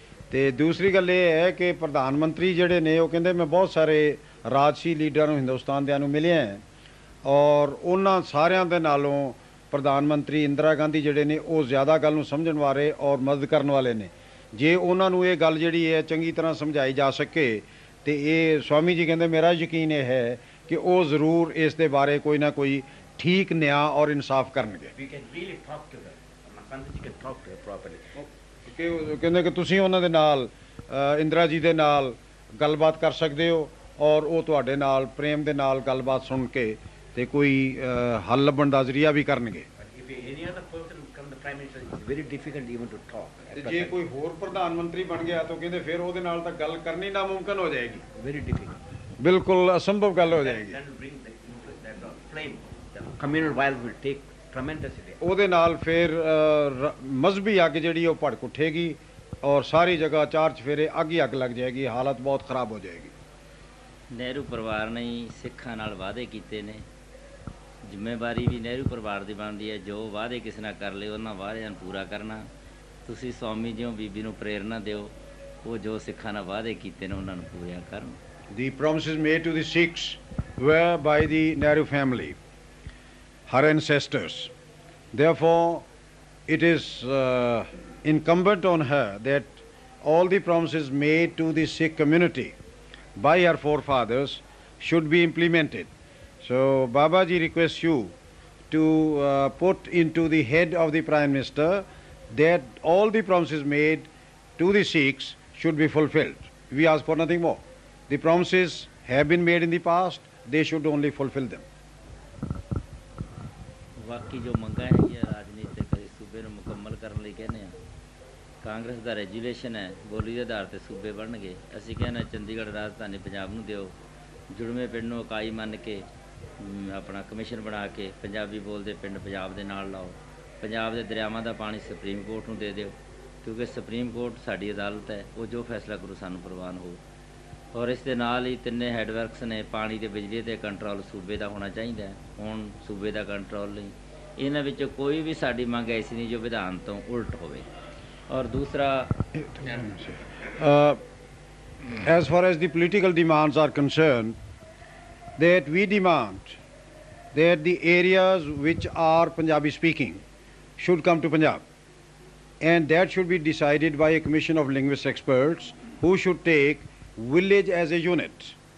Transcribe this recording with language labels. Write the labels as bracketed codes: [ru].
[pa] ਤੇ ਦੂਸਰੀ ਗੱਲ ਇਹ ਹੈ ਕਿ ਪ੍ਰਧਾਨ ਮੰਤਰੀ ਜਿਹੜੇ ਨੇ ਉਹ ਕਹਿੰਦੇ ਮੈਂ ਬਹੁਤ ਸਾਰੇ ਰਾਜਸੀ ਲੀਡਰਾਂ ਨੂੰ ਹਿੰਦੁਸਤਾਨ ਦਿਆਂ ਨੂੰ ਮਿਲਿਆ ਹੈ ਔਰ ਉਹਨਾਂ ਸਾਰਿਆਂ ਦੇ ਨਾਲੋਂ ਪ੍ਰਧਾਨ ਮੰਤਰੀ ਇੰਦਰਾ ਗਾਂਧੀ ਜਿਹੜੇ ਨੇ ਉਹ ਜ਼ਿਆਦਾ ਗੱਲ ਨੂੰ ਸਮਝਣ ਵਾਲੇ ਔਰ ਮਦਦ ਕਰਨ ਵਾਲੇ ਨੇ। ਜੇ ਉਹਨਾਂ ਨੂੰ ਇਹ ਗੱਲ ਜਿਹੜੀ ਹੈ ਚੰਗੀ ਤਰ੍ਹਾਂ ਸਮਝਾਈ ਜਾ ਸਕੇ ਤੇ ਇਹ ਸਵਾਮੀ ਜੀ ਕਹਿੰਦੇ ਮੇਰਾ ਯਕੀਨ ਇਹ ਹੈ ਕਿ ਉਹ ਜ਼ਰੂਰ ਇਸ ਦੇ ਬਾਰੇ ਕੋਈ ਨਾ ਕੋਈ ਠੀਕ ਨਿਆਂ ਔਰ ਇਨਸਾਫ ਕਰਨਗੇ। [en] We can really talk to her. Pandit can talk to her properly. [pa] ਕਿ ਕਹਿੰਦੇ ਕਿ ਤੁਸੀਂ ਉਹਨਾਂ ਦੇ ਨਾਲ ਇੰਦਰਾ ਜੀ ਦੇ ਨਾਲ ਗੱਲਬਾਤ ਕਰ ਸਕਦੇ ਹੋ ਔਰ ਉਹ ਤੁਹਾਡੇ ਨਾਲ ਪ੍ਰੇਮ ਦੇ ਨਾਲ ਗੱਲਬਾਤ ਸੁਣ ਕੇ ਤੇ ਕੋਈ ਹੱਲ ਲੱਭਣ ਦਾ ਜ਼ਰੀਆ ਵੀ ਕਰਨਗੇ। [en] Any other person become the prime minister, it's very difficult even to talk. [pa] ਤੇ ਜੇ ਕੋਈ ਹੋਰ ਪ੍ਰਧਾਨ ਮੰਤਰੀ ਬਣ ਗਿਆ ਤਾਂ ਕਹਿੰਦੇ ਫਿਰ ਉਹਦੇ ਨਾਲ ਤਾਂ ਗੱਲ ਕਰਨੀ ਨਾਮੁਮਕਿਨ ਹੋ ਜਾਏਗੀ। [en] Very difficult. [pa] ਬਿਲਕੁਲ ਅਸੰਭਵ ਗੱਲ ਹੋ ਜਾਏਗੀ। [en] That will bring the flame. The communal violence will take tremendously. [pa] ਉਹਦੇ ਨਾਲ ਫਿਰ ਮਜ਼ਹਬੀ ਅੱਗ ਜਿਹੜੀ ਉਹ ਭੜਕ ਉੱਠੇਗੀ ਔਰ ਸਾਰੀ ਜਗ੍ਹਾ ਚਾਰ ਚਫੇਰੇ ਅੱਗ ਹੀ ਅੱਗ ਲੱਗ ਜਾਏਗੀ, ਹਾਲਤ ਬਹੁਤ ਖਰਾਬ ਹੋ ਜਾਏਗੀ। ਨਹਿਰੂ ਪਰਿਵਾਰ ਨੇ ਸਿੱਖਾਂ ਨਾਲ ਵਾਅਦੇ ਕੀਤੇ ਨੇ, ਜ਼ਿੰਮੇਵਾਰੀ ਵੀ ਨਹਿਰੂ ਪਰਿਵਾਰ ਦੀ ਬਣਦੀ ਹੈ। ਜੋ ਵਾਅਦੇ ਕਿਸੇ ਨਾਲ ਕਰ ਲਏ ਉਹਨਾਂ ਵਾਅਦਿਆਂ ਨੂੰ ਪੂਰਾ ਕਰਨਾ। ਤੁਸੀਂ ਸਵਾਮੀ ਜਿਉਂ ਬੀਬੀ ਨੂੰ ਪ੍ਰੇਰਨਾ ਦਿਓ, ਉਹ ਜੋ ਸਿੱਖਾਂ ਨਾਲ ਵਾਅਦੇ ਕੀਤੇ ਨੇ ਉਹਨਾਂ ਨੂੰ ਪੂਰੀਆਂ ਕਰਨ। [en] The promises made to the Sikhs were by the Nehru family, her ancestors. Therefore, it is incumbent on her that all the promises made to the Sikh community by her forefathers should be implemented. So, Babaji requests you to put into the head of the Prime Minister that all the promises made to the Sikhs should be fulfilled. We ask for nothing more. The promises have been made in the past, they should only fulfill them. [pa] ਬਾਕੀ ਜੋ ਮੰਗਾਂ ਹੈਗੀਆਂ ਰਾਜਨੀਤਿਕ ਸੂਬੇ ਨੂੰ ਮੁਕੰਮਲ ਕਰਨ ਲਈ ਕਹਿੰਦੇ ਆ। ਕਾਂਗਰਸ ਦਾ ਰੈਜੂਲੇਸ਼ਨ ਹੈ, ਬੋਲੀ ਦੇ ਆਧਾਰ 'ਤੇ ਸੂਬੇ ਬਣਨਗੇ। ਅਸੀਂ ਕਹਿੰਦੇ ਚੰਡੀਗੜ੍ਹ ਰਾਜਧਾਨੀ ਪੰਜਾਬ ਨੂੰ ਦਿਓ, ਜੁੜਵੇਂ ਪਿੰਡ ਨੂੰ ਇਕਾਈ ਮੰਨ ਕੇ ਆਪਣਾ ਕਮਿਸ਼ਨ ਬਣਾ ਕੇ ਪੰਜਾਬੀ ਬੋਲਦੇ ਪਿੰਡ ਪੰਜਾਬ ਦੇ ਨਾਲ ਲਾਓ। ਪੰਜਾਬ ਦੇ ਦਰਿਆਵਾਂ ਦਾ ਪਾਣੀ ਸੁਪਰੀਮ ਕੋਰਟ ਨੂੰ ਦੇ ਦਿਓ, ਕਿਉਂਕਿ ਸੁਪਰੀਮ ਕੋਰਟ ਸਾਡੀ ਅਦਾਲਤ ਹੈ, ਉਹ ਜੋ ਫੈਸਲਾ ਕਰੂ ਸਾਨੂੰ ਪ੍ਰਵਾਨ ਹੋਊ। ਔਰ ਇਸ ਦੇ ਨਾਲ ਹੀ ਤਿੰਨੇ ਹੈਡਵਰਕਸ ਨੇ, ਪਾਣੀ ਤੇ ਬਿਜਲੀ ਤੇ ਕੰਟਰੋਲ ਸੂਬੇ ਦਾ ਹੋਣਾ ਚਾਹੀਦਾ। ਹੁਣ ਸੂਬੇ ਦਾ ਕੰਟਰੋਲ ਨਹੀਂ, ਇਹਨਾਂ ਵਿੱਚੋਂ ਕੋਈ ਵੀ ਸਾਡੀ ਮੰਗ ਐਸੀ ਨਹੀਂ ਜੋ ਵਿਧਾਨ ਤੋਂ ਉਲਟ ਹੋਵੇ। ਔਰ ਦੂਸਰਾ [en] as far as the political demands are concerned, that we demand that the areas which are Punjabi speaking should come to Punjab, and that should be decided by a commission of linguist experts who should take village as a unit.